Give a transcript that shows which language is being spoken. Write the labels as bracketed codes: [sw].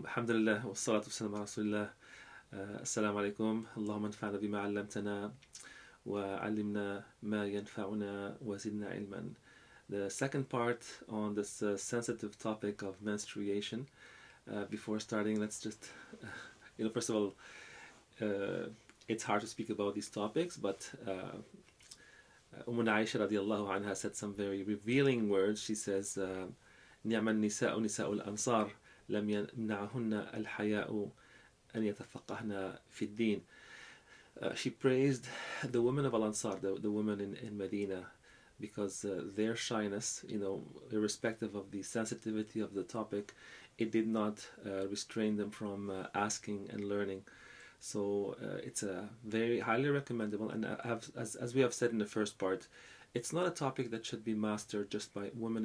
[ar] الحمد لله والصلاة والسلام على رسول الله. السلام عليكم. اللهم انفعنا بما علمتنا وعلمنا ما ينفعنا وزدنا علما. [en] The second part on this sensitive topic of menstruation. Before starting, let's just, first of all, it's hard to speak about these topics, but Aisha radiallahu anha said some very revealing words. She says, [ar] نعم النساء نساء الأنصار لم يمنعهن الحياء أن يتفقهن في الدين. [en] She praised the women of Al-Ansar, the women in Medina, because their shyness, irrespective of the sensitivity of the topic, it did not restrain them from asking and learning. So it's a very highly recommendable, and as we have said in the first part, it's not a topic that should be mastered just by women.